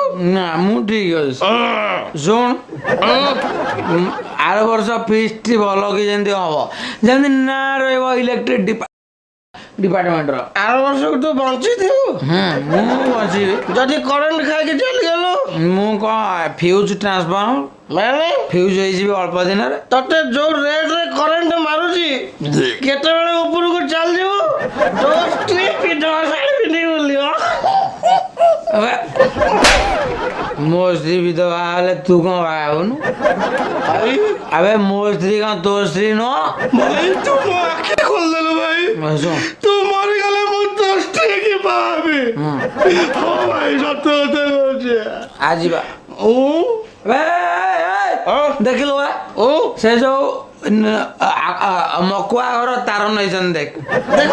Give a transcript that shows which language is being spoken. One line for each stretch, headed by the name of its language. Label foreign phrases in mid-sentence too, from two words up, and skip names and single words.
Odia: ନା ମୁଁ ଠିକ ଅଛି ଶୁଣ ଆର ବର୍ଷ ଫିସ୍ଟି ଭଲ କି ଯେମିତି ହବ ଯେମିତି ନା ରହିବ ଇଲେକ୍ଟ୍ରିକ୍ ଡିପାର୍ଟମେଣ୍ଟର ଆର ବର୍ଷକୁ ତୁ ବଞ୍ଚିଥିବୁ ମୁଁ ବଞ୍ଚିବି ଯଦି କରେଣ୍ଟ ଖାଇକି ଚାଲିଗଲୁ ମୁଁ କ'ଣ ଫ୍ୟୁଜ୍ ଟ୍ରାନ୍ସଫର୍ମ ମାନେ ଫ୍ୟୁଜ୍ ହେଇଯିବି ଅଳ୍ପ ଦିନରେ ତତେ ଯୋଉ ରେଟରେ କରେଣ୍ଟ ମାରୁଛି କେତେବେଳେ ଉପରକୁ ଚାଲିଯିବୁ ଦୋସ୍ତି ପିଟୱା ଶାଢ଼ୀ ପିନ୍ଧି ବୋଲିଓ अबे ମୋ ସ୍ତ୍ରୀ ବିଧବା ହେଲେ ତୁ କଣ ବାହା ହବୁନୁ? ଆବେ ମୋ ସ୍ତ୍ରୀ କଣ ତୋ ସ୍ତ୍ରୀ ନୁହଁ?
Hindi: भाई तू
Odia: ମୋ ଆଖି ଖୋଲିଦେଲୁ ଭାଇ ଶୁଣ ତୁ ମରିଗଲେ ମୁଁ ଦୋସ୍ତି କି ପାବି ହଁ ଭାଇ ସତ କଥା କହୁଛି ଆଜିବା ଦେଖିଲୁ ବା ସେ ଯୋଉ ମକୁଆ ଘର ତାର ନେଇଛନ୍ତି ଦେଖ